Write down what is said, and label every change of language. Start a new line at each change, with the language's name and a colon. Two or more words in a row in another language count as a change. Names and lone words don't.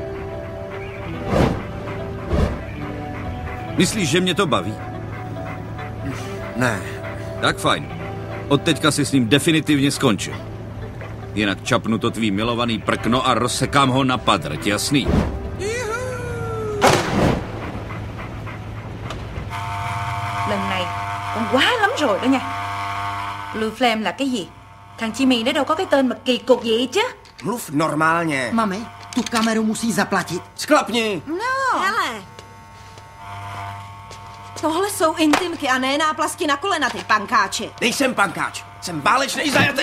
Czech: Myslíš, že mě to baví? Ne. Tak fajn. Od teďka si s ním definitivně skončil. Jinak čapnu to tvý milovaný prkno a rozsekám ho na padrť, jasný?
Vietnamese: lần này con quá lắm rồi đó nha. Blue Flame là cái gì? Thằng Jimmy nó đâu có cái tên mà kỳ cục gì chứ.
Czech: Mluv normálně. Mami, tu kameru musí zaplatit. Sklapni. No. Hele, tohle jsou intimky a ne náplasky na kolena, ty pankáči. Nejsem pankáč, jsem válečný zajatec.